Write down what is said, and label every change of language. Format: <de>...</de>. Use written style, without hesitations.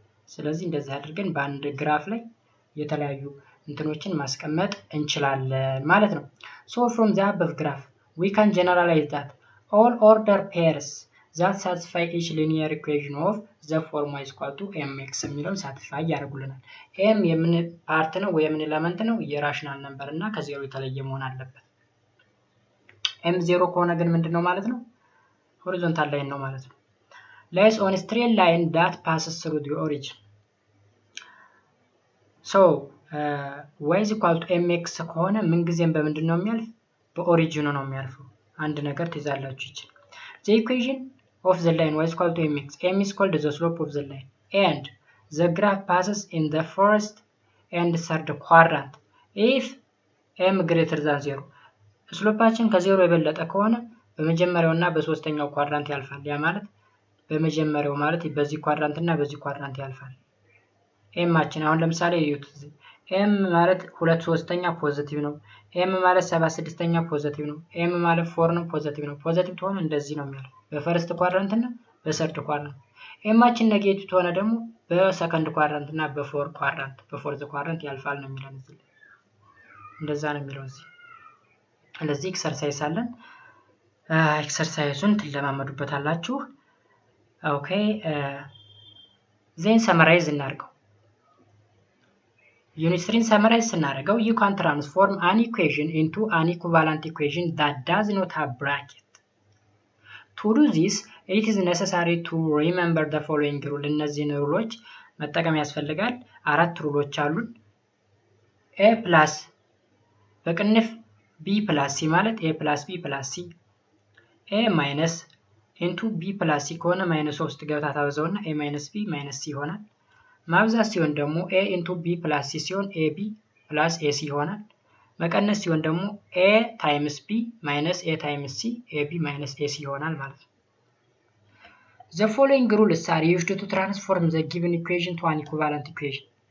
<am>ስለዚህ እንደዚህ አድርገን በአንድ ግራፍ ላይ የተለያዩ እንትኖችን ማስቀመጥ እንችላለን ማለት ነው።</am> <en>So from the above graph we can generalize that all order pairs that satisfy each linear equation of the form y = mx</en> <am>የሚለውን ሳቲስፋይ ያደርጉልናል። m የምን ፓርት ነው ወይ የምን ኤሌመንት ነው? የራሽናል ነምበር እና ከዜሮ የተለየ መሆን አለበት። m 0 ከሆነ ግን ምንድነው ማለት ነው? ሆሪዞንታል ላይን ነው ማለት ነው።</am> <en>lies on a straight line that passes through the origin. so y is equal to mx</en> <am>ከሆነ ምን ጊዜም በምንድነው የሚያልፍ? በኦሪጂኑ ነው የሚያልፈው። አንድ ነገር ትይዛላችሁ ይችላል።</am> <en>the equation of the line y is equal to mx, m is called the slope of the line and the graph passes in the first and third quadrant if m greater than 0.</en> <am>ስሎፓችን ከ0 የበለጠ ከሆነ በመጀመሪያውና በሶስተኛው ኳድራንት ያልፋል። ያ ማለት በመጀመሪያው ማለት በዚህ ኳድራንት እና በዚህ ኳድራንት ያልፋል። ኤማችን አሁን ለምሳሌ እዩት። ኤም ማለት 2/3ኛ ፖዚቲቭ ነው። ኤም ማለት 7/6ኛ ፖዚቲቭ ነው። ኤም ማለት 4 ነው ፖዚቲቭ ነው። ፖዚቲቭ ከሆነ እንደዚህ ነው የሚያልፍ በፈርስት ኳድራንት እና በሰርድ ኳድራንት። ኤማችን ኔጌቲቭ ከሆነ ደግሞ በሰከንድ ኳድራንት እና በፎርዝ ኳድራንት ያልፋል ነው የሚለው እዚህ። እንደዛ ነው የሚለው እዚህ። ስለዚህ ኤክሰርሳይዝ አለን። ኤክሰርሳይዙን ትለማመዱበታላችሁ። ኦኬ ዜን ሰመራይዝ እናድርገው። ዩኒት 3 ሰመራይዝ ስናደርገው</am> <en>you can transform an equation into an equivalent equation that does not have bracket. to do this it is necessary to remember the following rule.</en> <am>እነዚህን ሩሎች መጠቀም ያስፈልጋል። 4 ሩሎች አሉን። a plus በቅንፍ b plus c ማለት a plus b plus c a minus into b plus c ከሆነ -3 ገብታ ታበዛውና a minus b minus c ይሆናል። ማብዛት ሲሆን ደግሞ a into b plus c ሲሆን ab plus ac ይሆናል። መቀነስ ሲሆን ደግሞ a times b minus a times c ab minus ac ይሆናል ማለት ነው።</am> <en>the following rules are used to transform the given equation to an equivalent equation.</en>